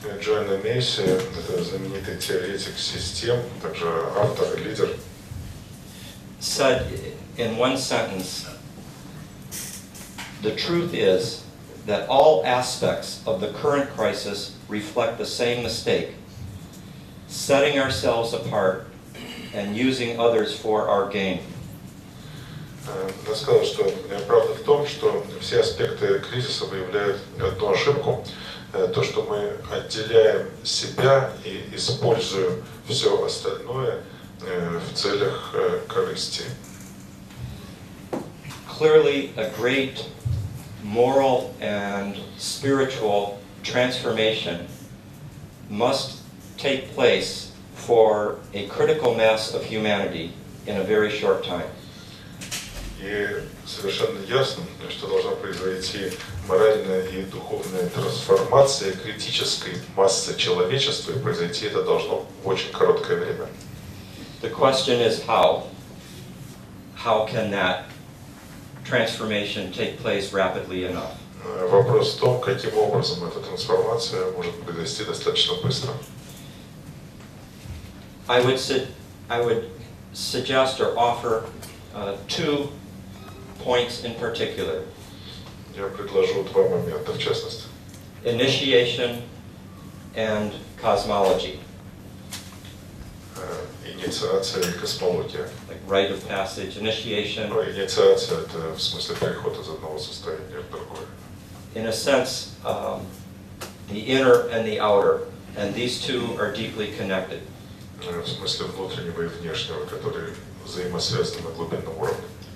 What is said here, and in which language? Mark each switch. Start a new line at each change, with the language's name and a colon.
Russian: Джоанна Мейси, это знаменитый теоретик систем, также автор и лидер,
English: said in one sentence, "The truth is that all aspects of the current crisis reflect the same mistake, setting ourselves apart and using others for our gain."
Russian: Она сказала, что правда в том, что все аспекты кризиса выявляют одну ошибку, то, что мы отделяем себя и используем все остальное в целях корысти.
English: Clearly, a great moral and spiritual transformation must take place for a critical mass of humanity in a very short time.
Russian: И совершенно ясно, что должна произойти моральная и духовная трансформация критической массы человечества, и произойти это должно в очень короткое время.
English: The question is how? How can that transformation take place rapidly enough?
Russian: Вопрос в том, каким образом эта трансформация может произойти достаточно быстро.
English: I would suggest or offer two points in particular.
Russian: Я предложу два момента в частности.
English: Initiation and cosmology.
Russian: Инициация и космология.
English: Like rite of passage, initiation.
Russian: Инициация – это в смысле переход из одного состояния в другое.
English: In a sense, the inner and the outer, and these two are deeply connected.
Russian: В смысле внутреннего и внешнего, которые взаимосвязаны на глубинном уровне.